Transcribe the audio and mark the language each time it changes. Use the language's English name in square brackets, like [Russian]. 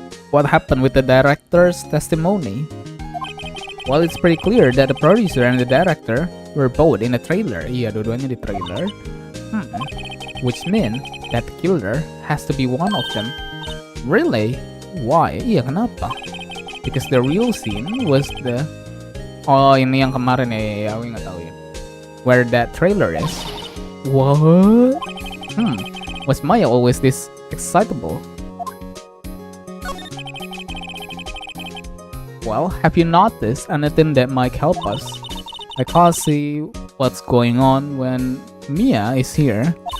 [English] What happened with the director's testimony? Well, it's pretty clear that the producer and the director were both in a trailer. [Indonesian] Iya, dua-duanya di trailer. [English] Which means that the killer has to be one of them. Really? Why? [Indonesian] Iya, kenapa? [English] Because the real scene was the... [Indonesian] Oh, ini yang kemarin ya, aku nggak tahu ya. [English] Where that trailer is. What? Was Maya always this excitable? Well, have you noticed anything that might help us? I can't see what's going on when Mia is here.